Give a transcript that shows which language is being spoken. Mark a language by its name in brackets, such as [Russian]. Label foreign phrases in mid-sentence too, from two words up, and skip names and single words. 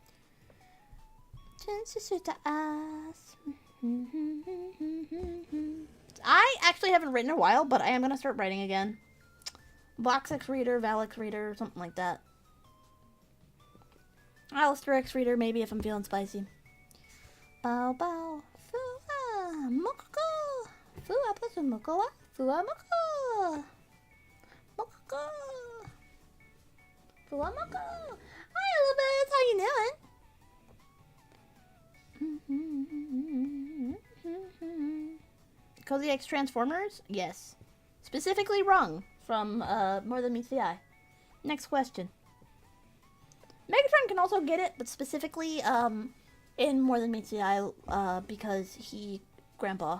[English] I actually haven't written in a while, but I am going to start writing again. Vox X Reader, Valix Reader, something like that. Alastor X Reader, maybe, if I'm feeling spicy. Bow bow. [Japanese] Fuwa moko. Fuwa pusu moko wa. Fuwa moko. Moko. Fuwa moko. [English] Hi, Elizabeth. How you doing? Cozy X Transformers? Yes. Specifically wrong from More Than Meets the Eye. Next question. Megatron can also get it, but specifically in More Than Meets the Eye because he grandpa.